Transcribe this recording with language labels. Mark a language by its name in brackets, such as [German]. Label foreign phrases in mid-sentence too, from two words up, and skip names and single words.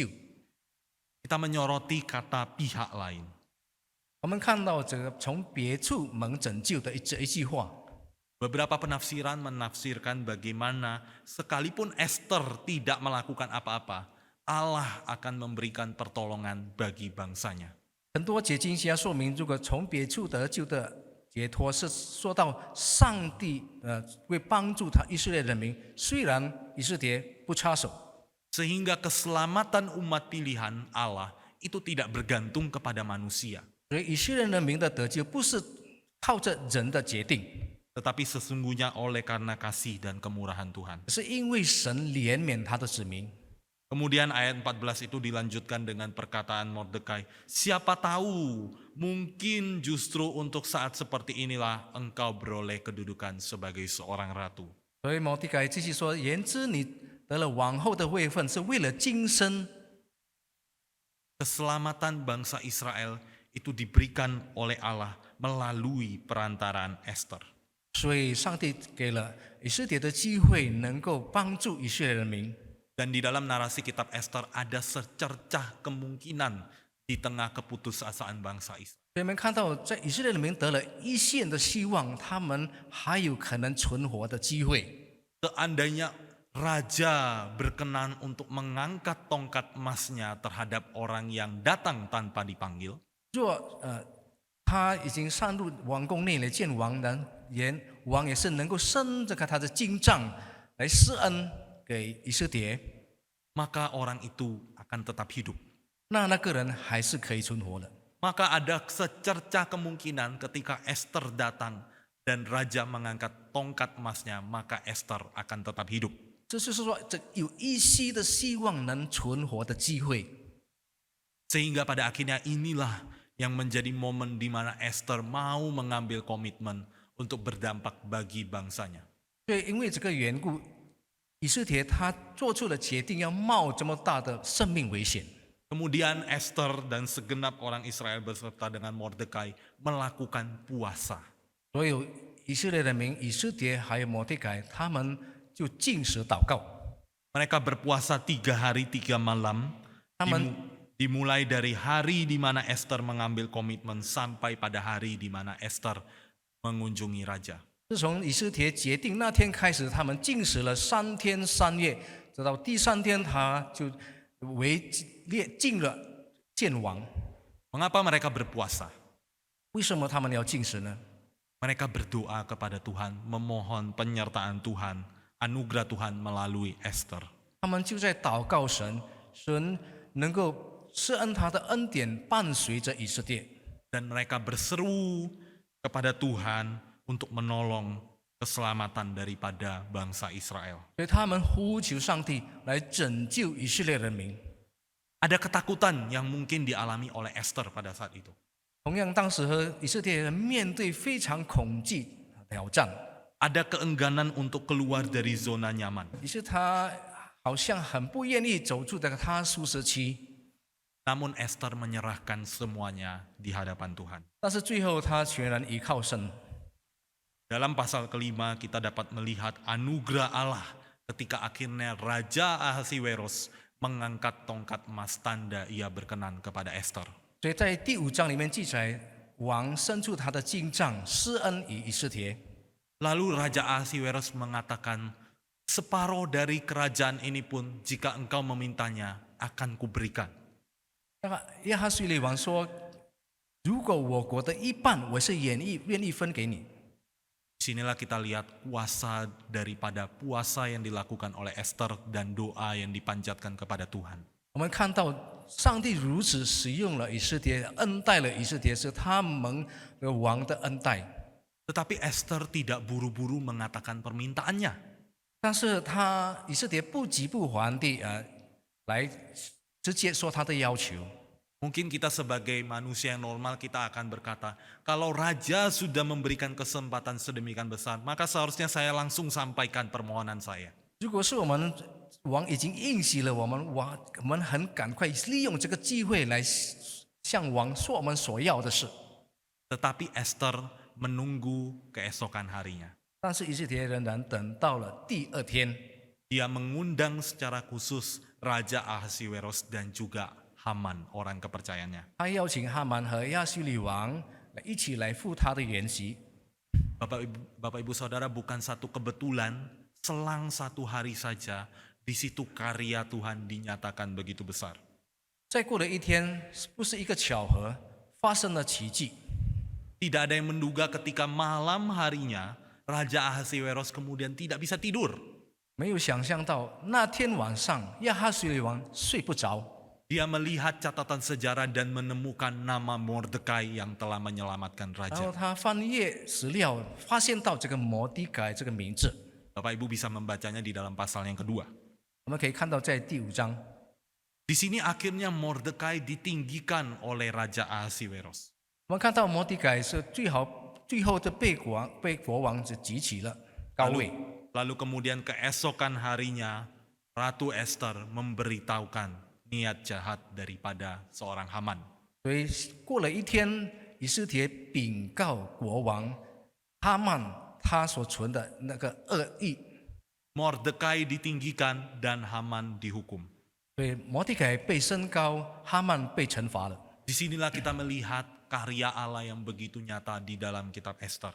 [Indonesian] Kita menyoroti kata pihak lain. [Chinese] 我们看到这个从别处蒙拯救的这一句话， [Indonesian] Beberapa penafsiran menafsirkan bagaimana sekalipun Esther tidak melakukan apa-apa, Allah akan memberikan pertolongan bagi bangsanya. [Chinese] 很多解经家说明，如果从别处得救的解脱，是说到上帝会帮助他以色列人民，虽然以色列不插手， [Indonesian] Sehingga keselamatan umat pilihan Allah itu tidak bergantung kepada manusia, [Chinese] 所以以色列人民的得救不是靠着人的决定， [Indonesian] tetapi sesungguhnya oleh karena kasih dan kemurahan Tuhan. [Chinese] 是因为神怜悯他的子民。 [Indonesian] Kemudian ayat 14 itu dilanjutkan dengan perkataan Mordekai, siapa tahu mungkin justru untuk saat seperti inilah engkau beroleh kedudukan sebagai seorang ratu. [Chinese] 所以摩地改继续说：“言之你得了王后的位分，是为了今生。 [Indonesian] Keselamatan bangsa Israel itu diberikan oleh Allah melalui perantaraan Esther. ” [Chinese] 所以上帝给了以色列的机会，能够帮助以色列人民。 [Indonesian] Dan di dalam narasi kitab Esther ada secercah kemungkinan di tengah keputusasaan bangsa Israel. [Chinese] 所以我们看到，在以色列人民得了一线的希望，他们还有可能存活的机会。 [Indonesian] Seandainya raja berkenan untuk mengangkat tongkat emasnya terhadap orang yang datang tanpa dipanggil, [Chinese] 若他已经上入王宫内来见王，王也是能够伸着他的金杖来施恩给以色列， [Indonesian] maka orang itu akan tetap hidup. [Chinese] 那个人还是可以存活的。 [Indonesian] Maka ada secercah kemungkinan ketika Esther datang dan raja mengangkat tongkat emasnya, maka Esther akan tetap hidup. [Chinese] 这就是说，这有一些的希望能存活的机会。 [Indonesian] Sehingga pada akhirnya inilah yang menjadi momen di mana Esther mau mengambil komitmen untuk berdampak bagi bangsanya. [Chinese] 所以，因为这个缘故，以色列他做出了决定，要冒这么大的生命危险。 [Indonesian] Kemudian Esther dan segenap orang Israel beserta dengan Mordekai melakukan puasa. [Chinese] 所有以色列人民、以色列还有摩地改，他们就禁食祷告。 [Indonesian] Mereka berpuasa 3 hari 3 malam, Aman. dimulai dari hari di mana Esther mengambil komitmen sampai pada hari di mana Esther mengunjungi raja. [Chinese] 自从以色列决定那天开始，他们禁食了3天3夜，直到第3天，他就进了见王。 [Indonesian] Mengapa mereka berpuasa? [Chinese] 为什么他们要禁食呢？ [Indonesian] Mereka berdoa kepada Tuhan, memohon penyertaan Tuhan, anugerah Tuhan melalui Esther. [Chinese] 他们就在祷告神，神能够施恩他的恩典伴随着以色列。 [Indonesian] Dan mereka berseru kepada Tuhan untuk menolong keselamatan daripada bangsa Israel. [Chinese] 所以他们呼求上帝来拯救以色列人民。 [Indonesian] Ada ketakutan yang mungkin dialami oleh Esther pada saat itu. [Chinese] 同样，当时和以色列人面对非常恐惧挑战， [Indonesian] Ada keengganan untuk keluar dari zona nyaman. [Chinese] 于是他好像很不愿意走出这个他舒适区。 [Indonesian] Namun Esther menyerahkan semuanya di hadapan Tuhan. [Chinese] 但是最后他全然依靠神。 [Indonesian] Dalam pasal kelima kita dapat melihat anugerah Allah ketika akhirnya Raja Ahasiweros mengangkat tongkat emas tanda ia berkenan kepada Esther. [Chinese] 所以在第5章里面记载，王伸出他的金杖施恩于以色列。 [Indonesian] Lalu Raja Ahasiweros mengatakan, separuh dari kerajaan ini pun jika engkau memintanya akan kuberikan. [Chinese] 那个亚哈随利王说：“如果我国的一半，我是愿意分给你。” [Indonesian] Disinilah kita lihat kuasa daripada puasa yang dilakukan oleh Esther dan doa yang dipanjatkan kepada Tuhan. [Chinese] 我们看到上帝如此使用了以色列，恩待了以色列，是他们的王的恩待。 [Indonesian] Tetapi Esther tidak buru-buru mengatakan permintaannya. [Chinese] 但是以色列不急不缓地来直接说他的要求。 [Indonesian] Mungkin kita sebagai manusia yang normal kita akan berkata, kalau raja sudah memberikan kesempatan sedemikian besar, maka seharusnya saya langsung sampaikan permohonan saya. [Chinese] 如果是我们王已经应许了我们很赶快利用这个机会来向王说我们所要的事。 [Indonesian] Tetapi Esther menunggu keesokan harinya. [Chinese] 但是以色列仍然等到了第二天， [Indonesian] Dia mengundang secara khusus Raja Ahasiweros dan juga Haman, orang kepercayaannya. [Chinese] 他邀请哈曼和亚述利王一起来赴他的筵席。 [Indonesian] Bapak Ibu Saudara, bukan satu kebetulan selang 1 hari saja di situ karya Tuhan dinyatakan begitu besar. [Chinese] 再过了一天，不是一个巧合，发生了奇迹。 [Indonesian] Tidak ada yang menduga ketika malam harinya Raja Ahasiweros kemudian tidak bisa tidur. [Chinese] 没有想象到那天晚上亚哈随利王睡不着， [Indonesian] Dia melihat catatan sejarah dan menemukan nama Mordekai yang telah menyelamatkan [Chinese] 然后 [Indonesian] raja. [Chinese] 他翻阅史料，发现到这个摩底改这个名字。 [Indonesian] Bapak Ibu bisa membacanya di dalam pasal yang kedua. [Chinese] 我们可以看到在第5章， [Indonesian] Di sini akhirnya Mordekai ditinggikan oleh Raja Ahasiweros. [Chinese] 我们看到摩底改是最后的被国王举起了高位。 [Indonesian] Lalu kemudian keesokan harinya Ratu Esther memberitahukan niat jahat daripada seorang Haman. [Chinese] 所以过了一天，以斯帖禀告国王哈曼他所存的那个恶意， [Indonesian] Mordekai ditinggikan dan Haman dihukum. [Chinese] 所以摩底改被升高，哈曼被惩罚了。 [Indonesian] Disinilah kita melihat karya Allah yang begitu nyata di dalam kitab Esther.